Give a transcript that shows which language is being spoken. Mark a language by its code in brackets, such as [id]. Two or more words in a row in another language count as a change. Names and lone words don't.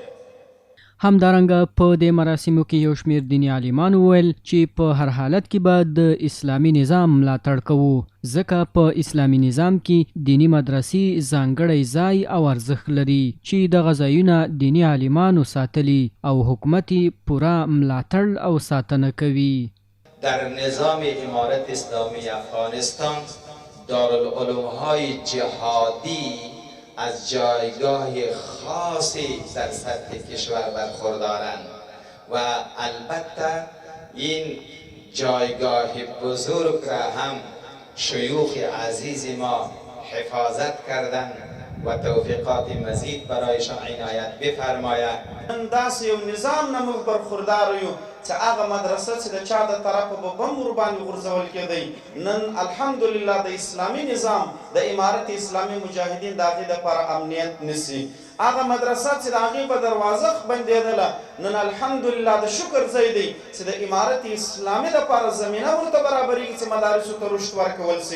[ps] همدارنګه په دې مراسمو کې یو شمېر دیني عالمان وویل چې په هر حالت کې به د اسلامي نظام ملاتړ کوو، ځکه په اسلامي نظام کې دیني مدرسې ځانګړی ځای او ارزښت لري چې دغه ځایونه دیني عالمانو ساتلي او حکومت پوره ملاتړ او ساتنه کوي. [fa] در نظام امارت اسلامی افغانستان دارالعلوم‌های جهادی از جایگاه خاصی در سطح کشور برخوردارند و البته این جایگاه بزرگ را هم شیوخ عزیز ما حفاظت کردند و توفیقات مزید برایشان عنایت بفرماید. [ps] داسې یو نظام نه موږ برخوردار یو چې هغه مدرسه چې د چا د طرفه به بم ورباندې غورځول کېدی، نن الحمدلله د اسلامي نظام د امارت اسلامي مجاهدین د هغې دپاره امنیت نیسي. هغه مدرسه چې د هغې په دروازه بندېدله، نن الحمدلله د شکر ځای دی چې د امارت اسلامي دپاره زمینه ورته برابرېږي چې مدارسو ته رشد ورکول سي.